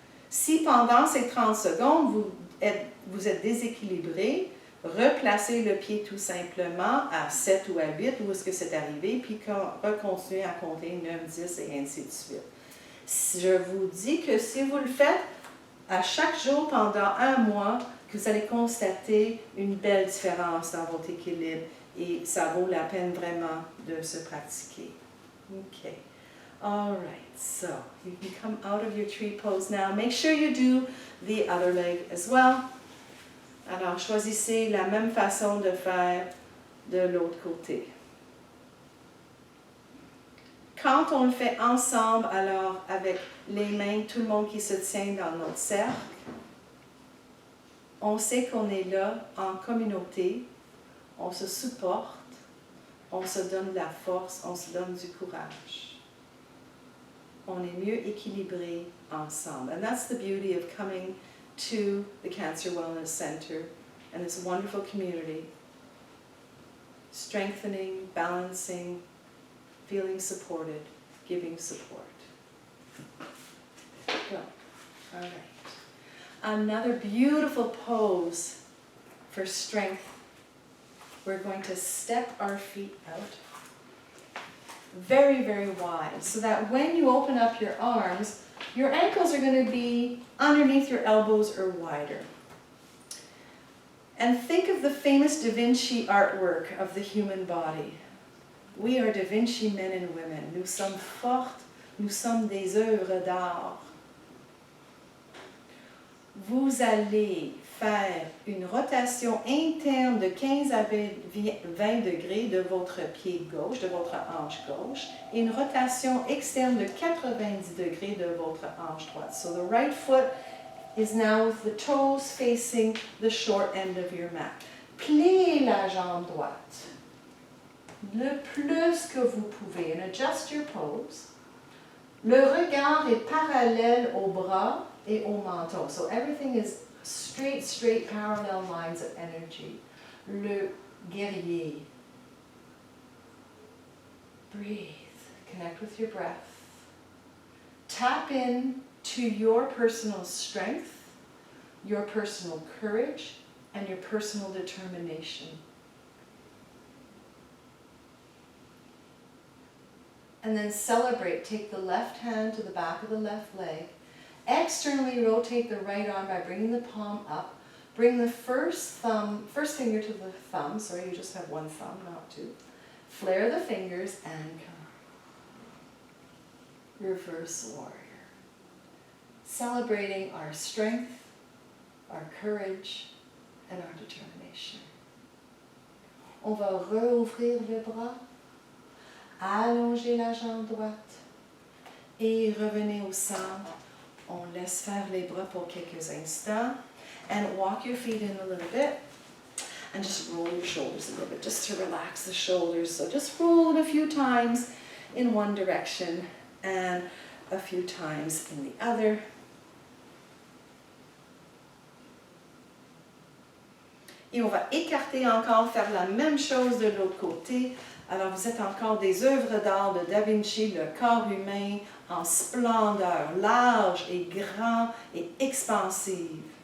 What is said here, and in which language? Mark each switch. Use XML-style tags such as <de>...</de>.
<fr>Si pendant ces 30 secondes, vous êtes déséquilibré, replacez le pied tout simplement à 7 ou à 8, où est-ce que c'est arrivé, puis recontinuez à compter 9, 10 et ainsi de suite. Je vous dis que si vous le faites à chaque jour pendant un mois, que vous allez constater une belle différence dans votre équilibre et ça vaut la peine vraiment de se pratiquer.</fr> <en>OK. All right, so you can come out of your tree pose now. Make sure you do the other leg as well.</en> <fr>Alors, choisissez la même façon de faire de l'autre côté. Quand on le fait ensemble, alors avec les mains, tout le monde qui se tient dans notre cercle, on sait qu'on est là en communauté, on se supporte, on se donne de la force, on se donne du courage. On est mieux équilibré ensemble.</fr> <en>And that's the beauty of coming to the Cancer Wellness Center and this wonderful community. Strengthening, balancing, feeling supported, giving support. Good. All right. Another beautiful pose for strength. We're going to step our feet out. very, very wide, so that when you open up your arms, your ankles are going to be underneath your elbows or wider. And think of the famous Da Vinci artwork of the human body. We are Da Vinci men and women.</en> <fr>Nous sommes fortes, nous sommes des œuvres d'art. Vous allez faire une rotation interne de 15 à 20 degrés de votre pied gauche, de votre hanche gauche, et une rotation externe de 90 degrés de votre hanche droite.</fr> <en>So the right foot is now with the toes facing the short end of your mat.</en> <fr>Pliez la jambe droite le plus que vous pouvez</fr> <en>and adjust your pose.</en> <fr>Le regard est parallèle au bras et au menton.</fr> <en>So everything is straight parallel lines of energy.</en> <fr>Le guerrier.</fr> <en>Breathe. Connect with your breath. Tap in to your personal strength, your personal courage, and your personal determination. And then celebrate. Take the left hand to the back of the left leg. Externally rotate the right arm by bringing the palm up. Bring the first finger to the thumb. Sorry, you just have one thumb, not two. Flare the fingers and come. Reverse warrior. Celebrating our strength, our courage, and our determination.</en> <fr>On va rouvrir le bras. Allongez la jambe droite et revenez au centre. On laisse faire les bras pour quelques instants</fr> <en>and walk your feet in a little bit and just roll your shoulders a little bit just to relax the shoulders. So just roll it a few times in one direction and a few times in the other.</en> <fr>Et on va écarter encore, faire la même chose de l'autre côté. Alors vous êtes encore des œuvres d'art de Da Vinci, le corps humain en splendeur, large et grand et expansive.</fr>